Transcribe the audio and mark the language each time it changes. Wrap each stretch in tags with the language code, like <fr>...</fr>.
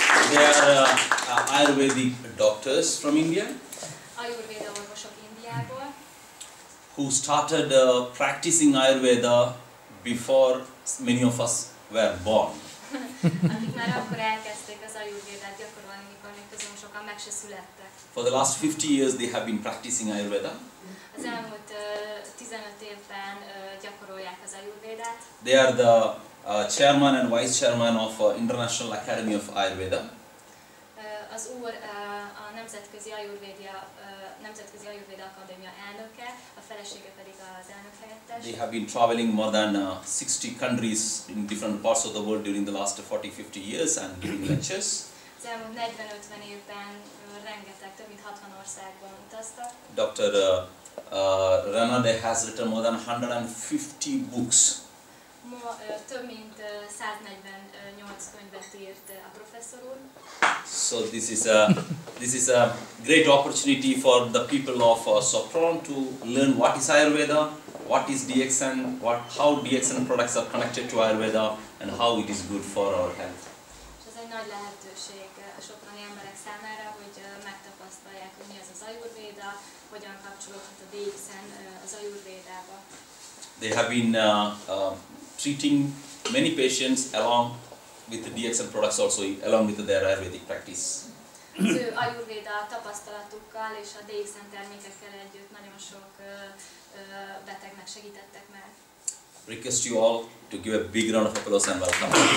<en>They are Ayurvedic doctors from India</en> <hu>Ajurveda orvosok Indiából,</hu> <en>who started practicing Ayurveda before many of us were born.</en> <hu>akik már akkor elkezdték az ajurvédát gyakorolni, mikor még közül sokan meg se születtek.</hu> <en>For the last 50 years they have been practicing Ayurveda.</en> <hu>Az elmúlt 15 évben gyakorolják az ajurvédát.</hu> <en>They are the chairman and vice chairman of International Academy of Ayurveda.</en> <hu>Az úr a Nemzetközi Ajurvéda Akadémia elnöke, a felesége pedig az elnök helyettes.</hu> <en>They have been traveling more than 60 countries in different parts of the world during the last 40-50 years and giving lectures.</en> <hu>Az elmúlt 40-50 évben rengeteg, több mint 60 országban utaztak.</hu> <en>Dr. Ranade has written more than 150 books.</en> <hu>Több mint 148 könyvet írt a professzor úr.</hu> <en>So this is a great opportunity for the people of Sopron to learn what is Ayurveda, what is DXN, how DXN products are connected to Ayurveda, and how it is good for our health.</en> <hu>És ez egy nagy lehetőség a soproni emberek számára, hogy megtapasztalják, hogy mi az az Ajurvéda, hogyan kapcsolódhat a DXN az Ajurvédába.</hu> <en>They have been treating many patients along with the DXN products also, along with their Ayurvedic practice.</en> <hu>Az ő Ajurvéda tapasztalatukkal és a DXN termékekkel együtt nagyon sok betegnek segítettek meg.</hu> <en>Request you all to give a big round of applause and welcome.</en>